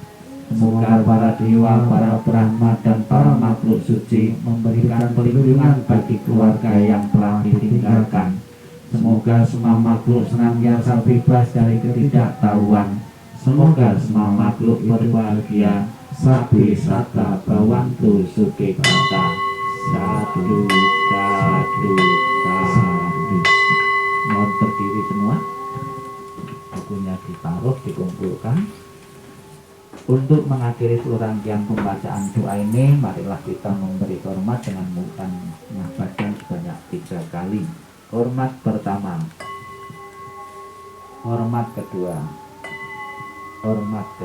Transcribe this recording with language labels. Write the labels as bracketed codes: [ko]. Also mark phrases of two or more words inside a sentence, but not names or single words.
[id] Semoga para dewa, para brahma, dan para makhluk suci memberikan perlindungan bagi keluarga yang telah ditinggalkan. Semoga semua makhluk senantiasa bebas dari ketidaktahuan. Semoga semua makhluk berbahagia. [pi] Sabi sata bawantu sukekata. Sadu, sadu, sadu. [id] Mohon berdiri semua. Bukunya ditaruh, dikumpulkan. Untuk mengakhiri seluruh rangkaian pembacaan doa ini, marilah kita memberi hormat dengan mengabarkan sebanyak 3 kali. Hormat pertama, hormat kedua, hormat ketiga.